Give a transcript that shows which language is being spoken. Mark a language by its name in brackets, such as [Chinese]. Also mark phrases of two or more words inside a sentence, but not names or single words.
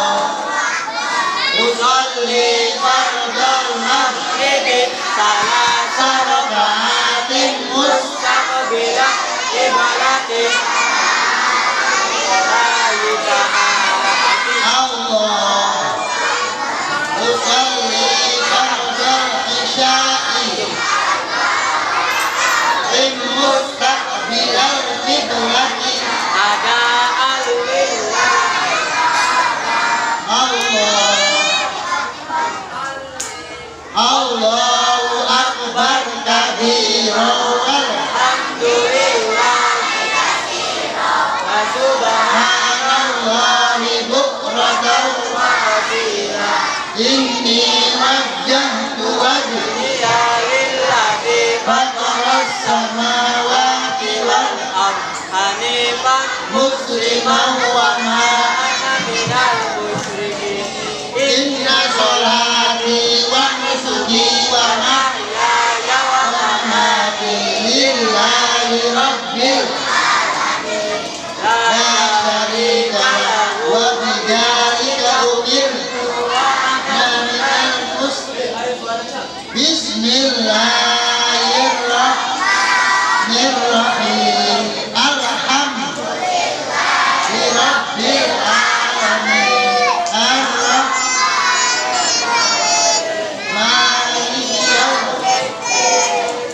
[Arabic] أصلي فرض المغرب ثلاث ركعات مستقبل القبلة لله تعالى. الله أصلي فرض العشاء مستقبل القبلة أداء لله الله. الله أكبر كبيرا والحمد لله وسبحان الله بكرة وأصيلا. إني وجهت وجهي للذي فطر السماوات والأرض حنيفا مسلما وما أنا من المشركين. إن صلاتي ونسكي ومحياي ومماتي لله رب العالمين لا شريك له وبذلك أمرت وأنا من المسلمين. بسم الله الرحمن الرحيم. الحمد لله رب العالمين. مالك يوم الدين.